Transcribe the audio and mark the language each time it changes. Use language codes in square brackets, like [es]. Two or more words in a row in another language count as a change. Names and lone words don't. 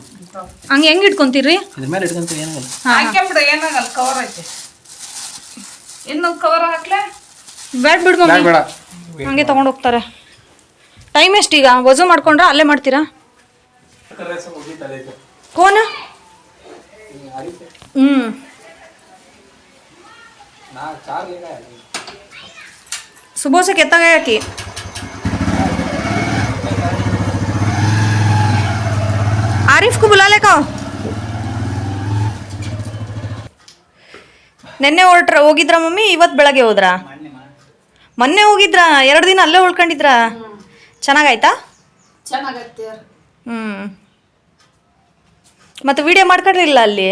[kn] ಹಂಗೆ ಹೆಂಗೆ ಇಟ್ಕೊಂತೀರಿ? ಇದ್ರ ಮೇಲೆ ಇಟ್ಕೊಂತೀವಿ ಏನಾಗಲ್ಲ. ಹಾಕ್ಬಿಡು, ಏನಾಗಲ್ಲ. ಕವರ್ ಐತಿ. ಇನ್ನೊಂದು ಕವರ್ ಹಾಕ್ಲೆ? ಬ್ಯಾಡ್ ಬಿಡು ಮಮ್ಮಿ, ಬೇಡ ಹಂಗೆ ತಗೊಂಡು ಹೋಗ್ತಾರೆ. ಟೈಮ್ ಎಷ್ಟೀಗ? ವಜು ಮಾಡ್ಕೊಂಡ್ರೆ ಅಲ್ಲೇ ಮಾಡ್ತೀರಾ? ಕೋನ? [ur] सुबह से कहता गया कि आरिफ को बुला ले कहो. [kn] ನೆನ್ನೆ ಹೋಗಿದ್ರ ಮಮ್ಮಿ? ಇವತ್ತು ಬೆಳಗ್ಗೆ ಹೋದ್ರಾ? ಮೊನ್ನೆ ಹೋಗಿದ್ರಾ? 2 ದಿನ ಅಲ್ಲೇ ಉಳ್ಕೊಂಡಿದ್ರಾ? ಚೆನ್ನಾಗಾಯ್ತಾ? ಚೆನ್ನಾಗೈತಿ. ಮತ್ತೆ ವಿಡಿಯೋ ಮಾಡ್ಕೊಂಡಿರಲಿಲ್ಲ ಅಲ್ಲಿ?